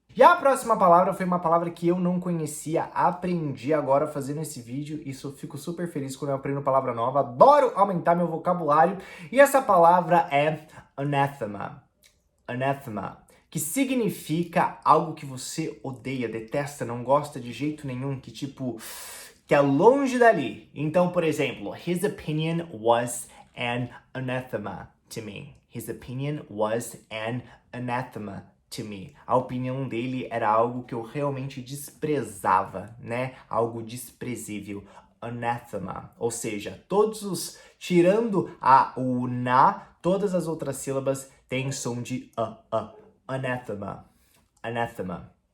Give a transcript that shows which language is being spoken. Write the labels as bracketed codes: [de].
[pt] E a próxima palavra foi uma palavra que eu não conhecia, aprendi agora fazendo esse vídeo, isso eu fico super feliz quando eu aprendo palavra nova, adoro aumentar meu vocabulário, e essa palavra é anathema. Anathema, que significa algo que você odeia, detesta, não gosta de jeito nenhum, que tipo, que é longe dali. Então, por exemplo, [en] his opinion was an anathema to me. His opinion was an anathema to me. [pt] A opinião dele era algo que eu realmente desprezava, né? Algo desprezível. Anathema. Ou seja, tirando o na, Todas as outras sílabas têm som de a. Anathema. Anathema.